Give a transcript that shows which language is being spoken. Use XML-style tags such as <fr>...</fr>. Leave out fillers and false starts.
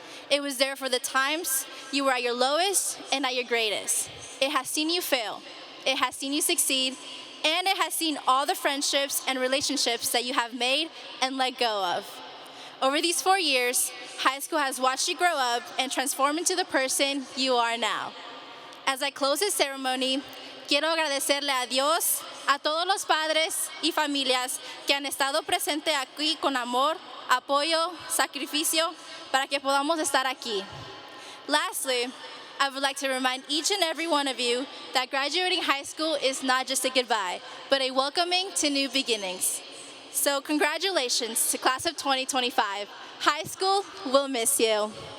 <en>It was there for the times you were at your lowest and at your greatest. It has seen you fail, it has seen you succeed, and it has seen all the friendships and relationships that you have made and let go of. Over these 4 years, high school has watched you grow up and transform into the person you are now. As I close this ceremony,</en> <es>quiero agradecerle a Dios, a todos los padres y familias que han estado presentes aquí con amor, apoyo, sacrificio, para que podamos estar aquí.</es> <en>Lastly, I would like to remind each and every one of you that graduating high school is not just a goodbye, but a welcoming to new beginnings. So congratulations to class of 2025. High school will miss you.</en>